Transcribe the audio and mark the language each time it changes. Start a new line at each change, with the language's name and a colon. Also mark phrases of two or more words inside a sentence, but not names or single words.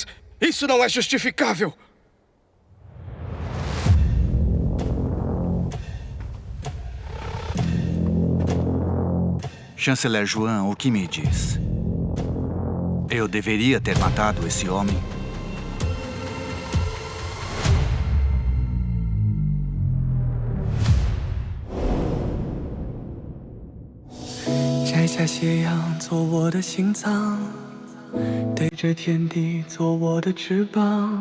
Portuguese: Isso não é justificável. Chanceler Juan, o que me diz? Eu deveria ter matado esse homem?
Chinese: 摘下斜阳做我的心脏，对着天地做我的翅膀。